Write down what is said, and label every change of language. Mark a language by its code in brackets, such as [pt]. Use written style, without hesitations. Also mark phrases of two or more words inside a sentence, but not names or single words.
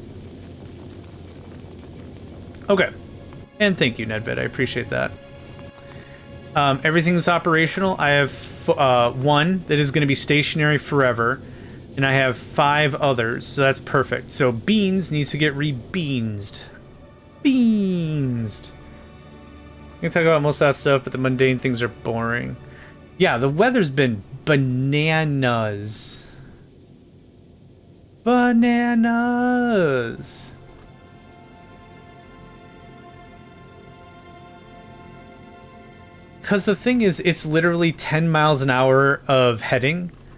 [en] Okay. And thank you, Nedvid. I appreciate that. Everything's operational. I have one that is going to be stationary forever, and I have 5 others, so that's perfect. So Beans needs to get re-beansed. Beansed. I can talk about most of that stuff, but the mundane things are boring. Yeah, the weather's been bananas. Bananas. Because the thing is, it's literally 10 miles an hour of heading.